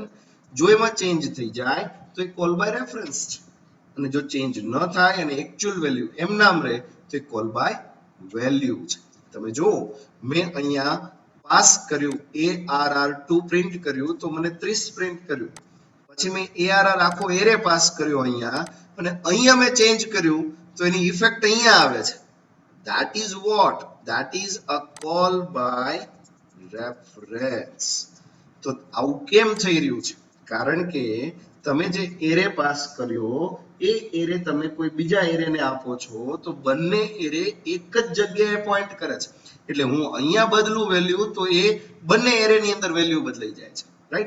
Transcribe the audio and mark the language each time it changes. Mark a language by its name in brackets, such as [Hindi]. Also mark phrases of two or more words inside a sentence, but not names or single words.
[Gujarati] જો એમાં ચેન્જ થઈ જાય તો એ [English] call by reference [Gujarati] છે, અને જો ચેન્જ ન થાય અને [English] actual value [Gujarati] એમ નામ રહે તો એ [English] call by value [Gujarati] છે. તમે જો મેં અહીંયા પાસ કર્યું ARR2 પ્રિન્ટ કર્યું તો મને 30 પ્રિન્ટ કર્યું. પછી મેં ARR આખો એરે પાસ કર્યો અહીંયા અને અહીંયા મેં ચેન્જ કર્યું તો એની ઇફેક્ટ અહીંયા આવે છે. [English] That is what? That is a call by reference. [Gujarati] તો આવું કેમ થઈ રહ્યું છે? કારણ કે તમે જે એરે પાસ કર્યો એ એરે તમે કોઈ બીજા એરેને આપો છો તો બંને એરે એક જ જગ્યાએ પોઈન્ટ કરે છે. એટલે હું અહીંયા બદલું વેલ્યુ તો એ બંને એરેની અંદર વેલ્યુ બદલાઈ જાય છે, રાઈટ?